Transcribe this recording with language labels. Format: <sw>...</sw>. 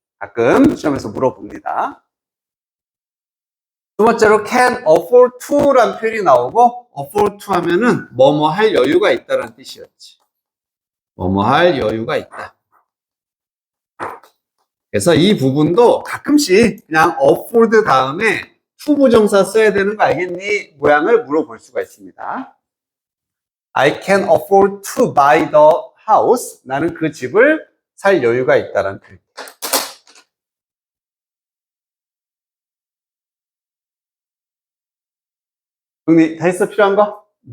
<ko>가끔 시험에서 물어봅니다. 두 번째로</ko> <en>can afford to</en> <ko>란 표현이 나오고 afford to 하면은 뭐뭐 할 여유가 있다는 뜻이었지. 뭐뭐 할 여유가 있다. 그래서 이 부분도 가끔씩 그냥 afford 다음에 to 부정사 써야 되는 거 알겠니? 모양을 물어볼 수가 있습니다.</ko> <en>I can afford to buy the house.</en> <ko>나는 그 집을 살 여유가 있다는 표현. 정리 다 했어? 필요한 거?</ko>